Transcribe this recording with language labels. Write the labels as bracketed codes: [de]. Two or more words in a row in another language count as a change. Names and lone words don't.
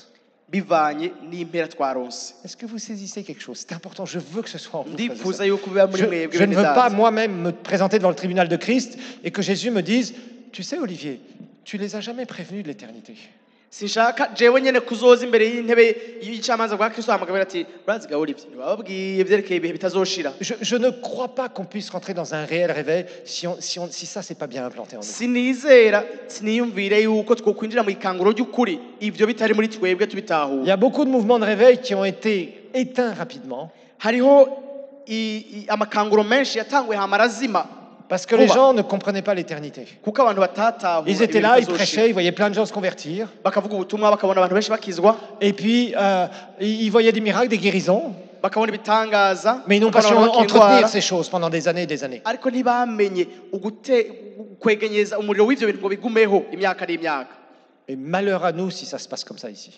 [rn] bivanye n'impera twaronse. [fr] Est-ce que vous saisissez quelque chose? C'est important, je veux que ce soit en vous. frères et [rn] ndifuza [fr] sœurs. [rn] yuko biba muri mwebwe [fr] Je ne [rn] bene [fr] veux pas [rn] data. [fr] moi-même me présenter devant le tribunal de Christ et que Jésus me dise, tu sais Olivier, tu les as jamais prévenus de l'éternité. [rn] sinshaka jewe nyene kuzoza imbere y'intebe y'icamanza bwa Kristo hamagabira ati urazi gahuri ibyo bababwiye byerekeye ibihe bitazoshira. [fr] Je ne crois pas qu'on puisse rentrer dans un réel réveil si ça c'est pas bien implanté en nous. [rn] Sinizera siniyumvire yuko twokwinjira mu ikanguro ry'ukuri ibyo bitari muri twebwe tubitahura. [fr] Il y a beaucoup de mouvements de réveil qui ont été éteints rapidement. [rn] Hariho amakanguro menshi yatanguye hamarazima. [fr] Parce que les gens ne comprenaient pas l'éternité. Ils étaient là, ils prêchaient, ils voyaient plein de gens se convertir. Et puis, ils voyaient des miracles, des guérisons. Mais ils n'ont pas su entretenir ces choses pendant des années et des années. Et malheur à nous si ça se passe comme ça ici.